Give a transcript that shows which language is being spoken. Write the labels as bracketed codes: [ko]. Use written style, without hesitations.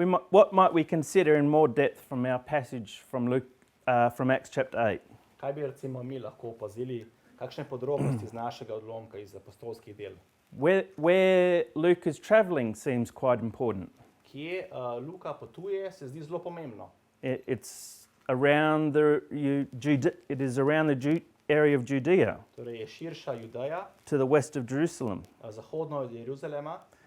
[en] What might we consider in more depth from our passage from Acts chapter 8? [sl] Kaj bi recimo mi lahko opazili, kakšne podrobnosti iz našega odlomka iz apostolskih del? [en] Where Luke is travelling seems quite important. [sl] Kje Luka potuje, se zdi zelo pomembno. [en] It's around it is around the area of Judea, [sl] Torej je širša Judeja, [en] to the west of Jerusalem. [sl] zahodno od Jeruzalema.